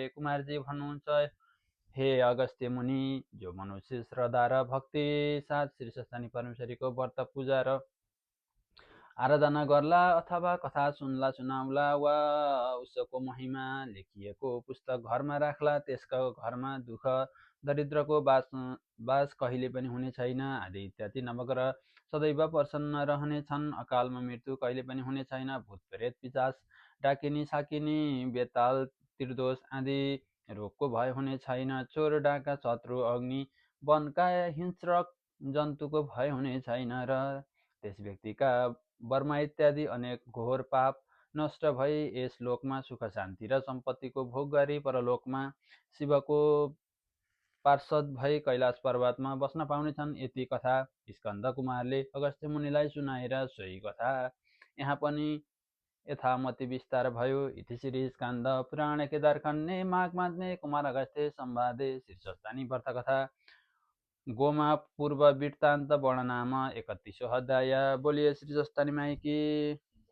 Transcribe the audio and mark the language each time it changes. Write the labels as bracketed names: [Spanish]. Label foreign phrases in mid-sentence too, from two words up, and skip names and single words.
[Nepali] कुमारजी भन्नुहुन्छ, हे अगस्त्य मुनि, जो मनुष्य श्रद्धा र भक्ति साथ शीर्षस्थानी परमेश्वरीको व्रत पूजा र आराधना गर्ला अथवा कथा सुनाउला वा उसको महिमा लेखिएको पुस्तक घरमा राख्ला, त्यसको घरमा दुःख दरिद्रको बास कहिले पनि हुने छैन। आदि इत्यादि नवग्रह सदैव प्रसन्न रहनेछन्। अकालमा मृत्यु कहिले पनि हुने छैन। भूत प्रेत पिशाच डाकिनी साकिनी बेताल त्रिदोष आदि रोगको भय हुने छैन। चोर डाका शत्रु अग्नि वनका हिंस्रक जन्तुको भय हुने छैन र त्यस व्यक्तिका वर्मा इत्यादि अनेक घोर पाप नष्ट भई यस लोकमा सुख शान्ति र सम्पत्तिको भोग गरी परलोकमा शिवको पार्षद भई कैलाश पर्वतमा बस्न पाउनेछन्। यति कथा स्कन्द कुमारले अगस्त्य मुनिलाई सुनाएर सोही कथा यहाँ पनि यथामति विस्तार भयो। [Sanskrit] इति श्री स्कन्द पुराण केदारखण्डे माघ माध्ने कुमार अगस्त्य संवादे शीर्षस्थानी व्रत कथा गोमा पूर्व वृत्तान्त वर्णनाम 31 अध्याय। [Hindi] बोलिए श्री जस्तानी माई की।